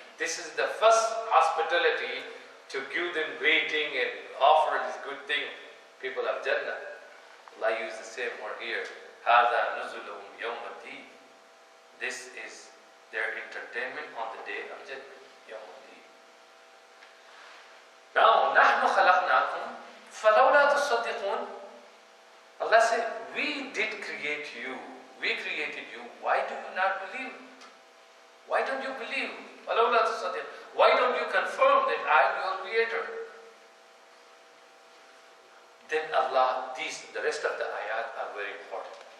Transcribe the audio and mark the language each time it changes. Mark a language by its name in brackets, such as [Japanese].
[English] This is the first hospitality to give them greeting and offer this good thing. People of Jannah. Allah used the same word here. [Arabic] هَذَا نُزُلُهُمْ يَوْمَ الدِّينِ. [English] This is their entertainment on the day of Jannah. [Arabic] يوم الدين. Now, نَحْنُ خَلَقْنَاكُمْ فَلَوْلَا تُصَدِّقُونَ. [English] Allah said, we did create you. We created you. Why do you not believe? Why don't you believe? [Arabic] فَلَوْلَا تُصَدِّقُونَ. [English] Why don't you confirm that I am your creator? Then Allah, the rest of the ayat are very important.